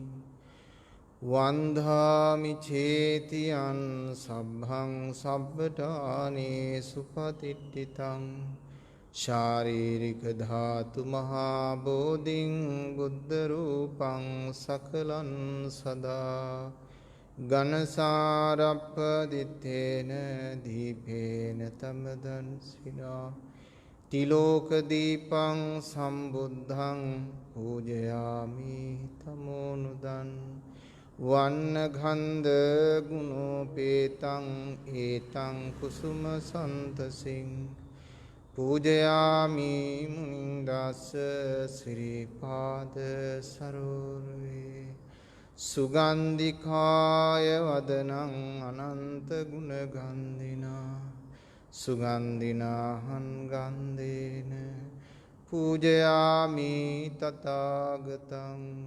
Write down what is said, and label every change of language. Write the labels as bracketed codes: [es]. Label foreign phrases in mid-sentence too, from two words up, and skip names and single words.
[pi] වන්දාමි චේතියං සබ්බං සබ්බඨානේ සුපතිට්ඨිතං ශාරීරික ධාතු මහා බෝධින් බුද්ධ රූපං සකලං සදා ගනසාරප්පදිත්තේන දීපේන තමදන්සිනා තිලෝක දීපං සම්බුද්ධං පූජයාමි තමෝනුදන් වන්න ගන්ධ ගුණෝපේතං ඒතං කුසුම සන්තසින් පූජයාමි මුනින්දස්ස සිරිපාද සරෝරවේ සුගන්ධිකාය වදනං අනන්ත ගුණගන්ධිනා සුගන්ධිනාහං ගන්ධේන පූජයාමි තථාගතං.